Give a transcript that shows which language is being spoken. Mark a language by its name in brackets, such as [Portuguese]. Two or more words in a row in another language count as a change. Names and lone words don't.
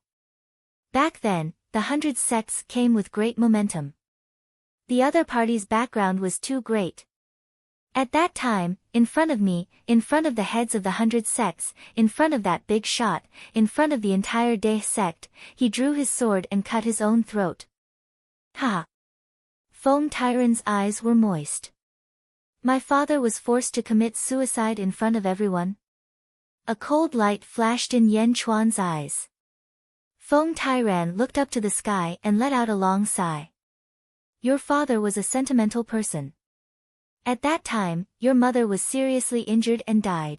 [English] Back then, the 100 sects came with great momentum. The other party's background was too great. At that time, in front of me, in front of the heads of the 100 sects, in front of that big shot, in front of the entire Dae sect, he drew his sword and cut his own throat. Ha! Feng Tairan's eyes were moist. My father was forced to commit suicide in front of everyone. A cold light flashed in Yan Chuan's eyes. Feng Tairan looked up to the sky and let out a long sigh. Your father was a sentimental person. At that time, your mother was seriously injured and died.